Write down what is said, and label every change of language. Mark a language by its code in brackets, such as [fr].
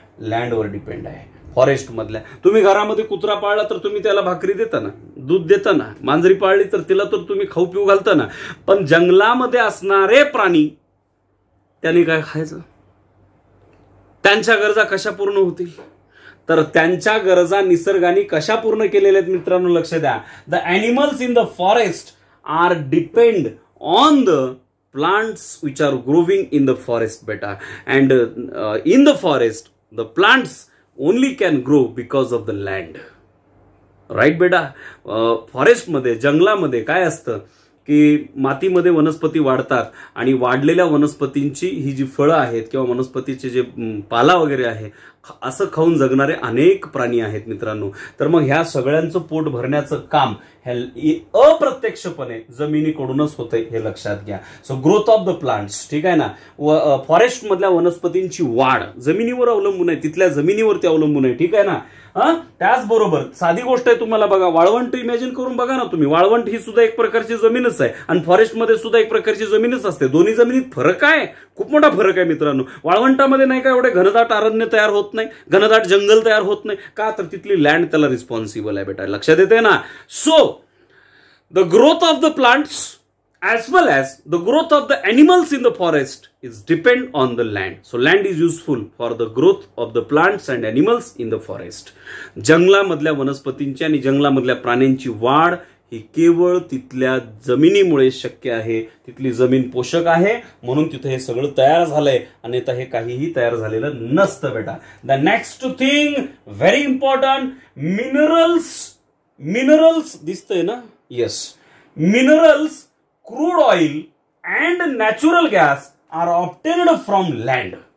[mr] लँडवर depend आहे. Forest मधल्या तुम्ही घरामध्ये कुत्रा पाळला तर तुम्ही त्याला भाकरी देता ना, दूध देता ना. मांजरी पाळली तर तिला तर तुम्ही खाऊ पिऊ घालता ना. पण जंगलामध्ये असणारे प्राणी, त्यांनी काय खायचं? त्यांच्या गरजा कशा पूर्ण होतील? तर त्यांच्या गरजा निसर्गाने कशा पूर्ण केलेल्या आहेत मित्रांनो? लक्ष द्या. [en] The animals in the forest are depend on the plants which are growing in the forest बेटा. And in the forest the plants only can grow because of the land. [mr] Right बेटा. फॉरेस्टमध्ये, जंगलामध्ये काय असतं की मातीमध्ये वनस्पती वाढतात आणि वाढलेल्या वनस्पतींची ही जी फळं आहेत किंवा वनस्पतीचे जे पाला वगैरे आहे असं खाऊन जगणारे अनेक प्राणी आहेत मित्रांनो. तर मग ह्या सगळ्यांचं पोट भरण्याचं काम हे अप्रत्यक्षपणे जमिनीकडूनच होतंय, हे लक्षात घ्या. [en] so growth of the plants, [mr] ठीक आहे ना, फॉरेस्ट मधल्या वनस्पतींची वाढ जमिनीवर अवलंबून आहे, तिथल्या जमिनीवरती अवलंबून आहे. ठीक आहे ना. त्याचबरोबर साधी गोष्ट आहे, तुम्हाला बघा वाळवंट इमॅजिन करून बघा ना तुम्ही. वाळवंट ही सुद्धा एक प्रकारची जमीनच आहे आणि फॉरेस्टमध्ये सुद्धा एक प्रकारची जमीनच असते. दोन्ही जमिनीत फरक आहे, खूप मोठा फरक आहे मित्रांनो. वाळवंटामध्ये नाही का एवढे घनदाट अरण्य तयार होत नाही, घनदाट जंगल तयार होत नाही का? तर तिथली लँड त्याला रिस्पॉन्सिबल आहे बेटा, लक्षात येते ना. [en] So the growth of the plants as well as the growth of the animals in the forest is depend on the land. So land is useful for the growth of the plants and animals in the forest. [mr] जंगलामधल्या वनस्पतींची आणि जंगलामधल्या प्राण्यांची वाढ ही केवळ तिथल्या जमिनीमुळे शक्य आहे. तिथली जमीन पोषक आहे म्हणून तिथे हे सगळं तयार झालंय, आणि आता हे काहीही तयार झालेलं नसतं बेटा. [en] the next thing very important, minerals [mr] दिसतंय ना, [en] Yes, minerals, crude oil and natural gas are obtained from land.